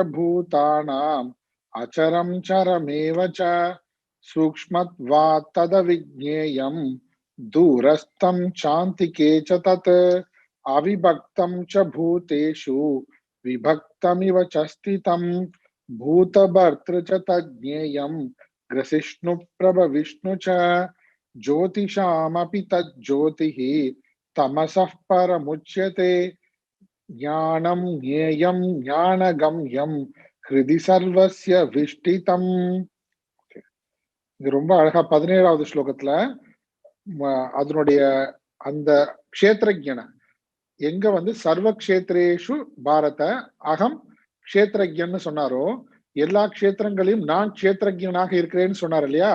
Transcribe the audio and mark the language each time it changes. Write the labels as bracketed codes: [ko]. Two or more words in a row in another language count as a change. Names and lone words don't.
[sa] भूतानाम् अचरं चरमेव च सूक्ष्मत्वात् तदविज्ञेयं दूरस्थं चान्तिके च तत् अविभक्तं च भूतेषु विभक्तमिव च स्थितं भूतभर्तृ च तज्ज्ञेयं ग्रसिष्णु प्रभविष्णु च ज्योतिषामपि तज्ज्योतिः तमसः परमुच्यते ज्ञानं ज्ञेयं ज्ञानगम्यं हृदि सर्वस्य विष्टितम्. [ta] இது ரொம்ப அழகா 17வது ஸ்லோகத்துல அதனுடைய அந்த க்ஷேத்ரஜ்ஞன எங்க வந்து [sa] सर्व क्षेत्रेषु भारत [ta] அகம் க்ஷேத்ரஜ்ஞன்னு சொன்னாரோ, எல்லா க்ஷேத்திரங்களையும் நான் க்ஷேத்ரஜ்ஞனாக இருக்கிறேன்னு சொன்னார் இல்லையா?